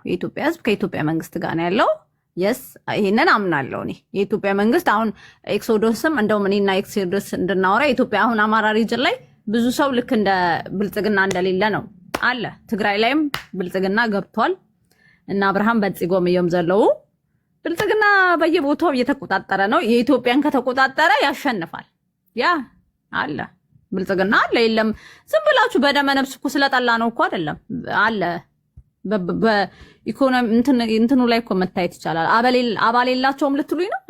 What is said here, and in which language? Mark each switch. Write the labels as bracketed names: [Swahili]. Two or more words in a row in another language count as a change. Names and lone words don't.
[Amharic] የኢትዮጵያ ህዝብ ከኢትዮጵያ መንግስት ጋር ነው ያለው። የስ ይህንን አምናለሁ እኔ። የኢትዮጵያ መንግስት አሁን ኤክሶዶስም እንደውም እኔና ኤክሶዶስ እንድናወራ የኢትዮጵያ አሁን አማራ ሪጅን ላይ ብዙ ሰው ልክ እንደ ብልጽግና እንደሌለ ነው አለ። ትግራይ ላይም ብልጽግና ገብቷል እና አብርሃም [Tigrinya] በጽጎም እዮም ዘለው [Amharic] ብልጽግና በየቦታው እየተቆጣጠረ ነው። የኢትዮጵያን ከተቆጣጠረ ያሸንፋል። ያ አለ ብልጽግና አለ። የለም ዝም ብላችሁ በደመ ነፍስ እኮ ስለጠላ ነው እኮ አይደለም አለ። በኢኮኖሚ እንትኑ ላይ እኮ መታየት ይቻላል። አባል የላቸውም ልትሉኝ ነው?